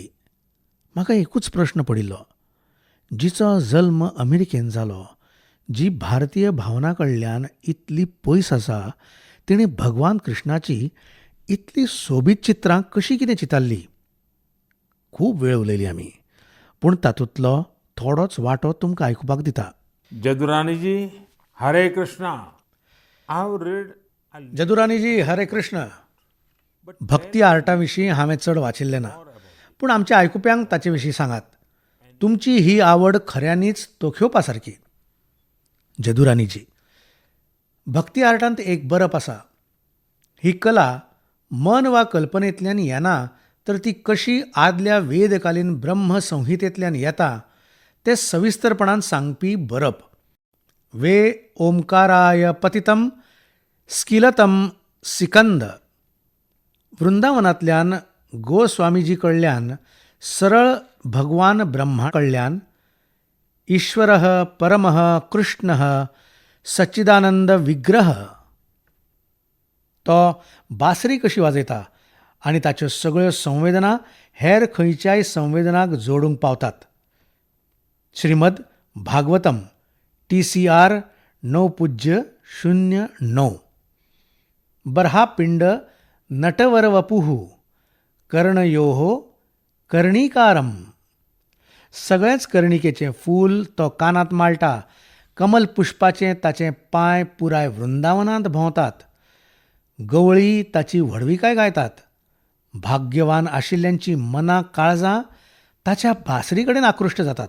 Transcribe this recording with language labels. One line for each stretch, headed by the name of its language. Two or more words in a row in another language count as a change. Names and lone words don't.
Konkani: म्हाका एकूच प्रश्न पडिल्लो, जिचो जल्म अमेरिकेन जालो, जी भारतीय भावना कडल्यान इतली पयस आसा, तिणे भगवान कृष्णाची इतली सोबीत चित्रां कशी कितें चितारली. खूब वेळ उलयली आमी, पूण तातूंतलो थोडोच वांटो तुमकां आयकुपाक दिता. जदुरानी जी, हरे कृष्णा.
English: I have read
Konkani: जदुरानीजी, हरे कृष्ण. भक्ती आर्टा विशीं हांवें चड वाचिल्लें ना, पूण आमच्या आयकुप्यांक ताचे विशीं सांगात. तुमची ही आवड खऱ्यांनीच तोखेवपा सारकी. जदुरानीजी, भक्ती आर्टांत एक बरप आसा. ही कला मन वा कल्पनेंतल्यान येना, तर ती कशी आदल्या वेदकालीन ब्रह्म संहितेंतल्यान येता तें सविस्तरपणान सांगपी बरप. वे ओमकाराय पतितम स्किलतम सिकंद. वृंदावनांतल्यान गोस्वामीजी कडल्यान सरळ भगवान ब्रह्मा कडल्यान
Sanskrit: ईश्वरः परमः कृष्णः सच्चिदानंद विग्रह.
Konkani: तो बासरी कशी वाजयता आनी ताच्यो सगळ्यो संवेदना हेर खंयच्याय संवेदनाक जोडूंक पावतात. श्रीमद भागवतम TCR 9.09.
Sanskrit: बर्हा पिंड नटवर वपुः कर्णयोः कर्णिकारम.
Konkani: सगळेंच कर्णिकेचें फूल तो कानांत माळटा. कमल पुष्पाचें ताचें पांय पुराय वृंदावनांत भोंवतात. गवळी ताची व्हडविकाय गायतात. भाग्यवान आशिल्ल्यांची मनां काळजां ताच्या बासरी कडेन आकृश्ट जातात.